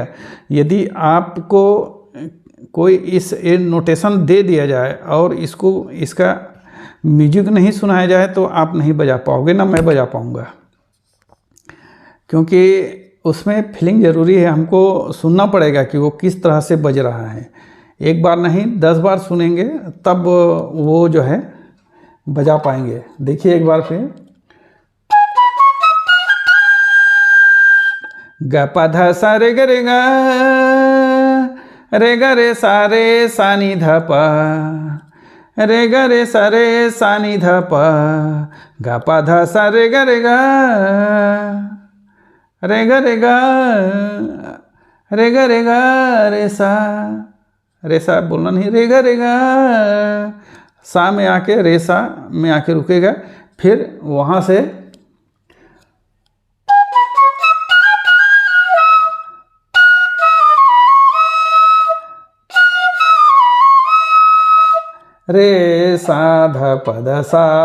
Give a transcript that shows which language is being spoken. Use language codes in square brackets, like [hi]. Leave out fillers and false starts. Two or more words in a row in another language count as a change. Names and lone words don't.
[hi] यदि आपको कोई इस नोटेशन दे दिया जाए और इसका म्यूजिक नहीं सुनाया जाए तो आप नहीं बजा पाओगे, ना मैं बजा पाऊँगा, क्योंकि उसमें फीलिंग ज़रूरी है। हमको सुनना पड़ेगा कि वो किस तरह से बज रहा है। एक बार नहीं 10 बार सुनेंगे तब वो जो है बजा पाएंगे। देखिए एक बार फिर, ग प ध सा रे ग रे रे सा रे सा नि ध प रे ग रे सा रे सा नि ध प ग प ध सा रे ग रे ग रे ग रे ग रे ग रे ग रे सा बोलना नहीं, रे ग रे ग, सा में आके रे सा में आके रुकेगा, फिर वहाँ से रे सा ध प ध सा।